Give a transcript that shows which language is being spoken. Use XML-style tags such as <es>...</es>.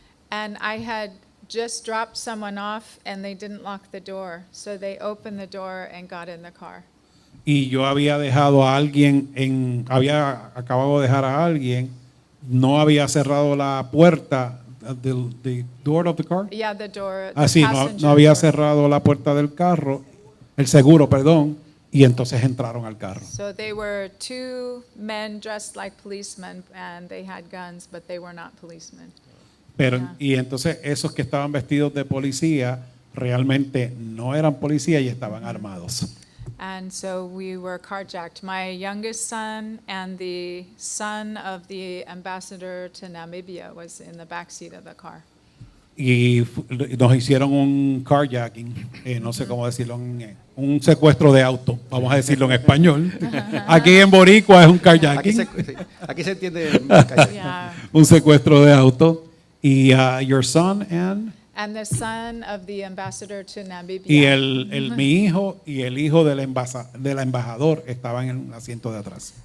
<en>And I had just dropped someone off and they didn't lock the door. So they opened the door and got in the car.</en> <es>Y yo había dejado a alguien había acabado de dejar a alguien, no había cerrado la puerta,</es> <en>the door of the car. Yeah, the door.</en> <es>Así, no había cerrado la puerta del carro, el seguro, perdón, y entonces entraron al carro.</es> <en>So they were two men dressed like policemen and they had guns, but they were not policemen.</en> <es>Pero, y entonces esos que estaban vestidos de policía realmente no eran policías y estaban armados.</es> <en>And so we were carjacked. My youngest son and the son of the ambassador to Namibia was in the back seat of the car.</en> <es>Y nos hicieron un carjacking, no sé cómo decirlo, un secuestro de auto, vamos a decirlo en español. Aquí en Boricua es un carjacking. Aquí se entiende un secuestro de auto. Y</es> <en>your son and the son of the ambassador to Namibia.</en> <es>Y mi hijo y el hijo del embajador estaban en el asiento de atrás.</es>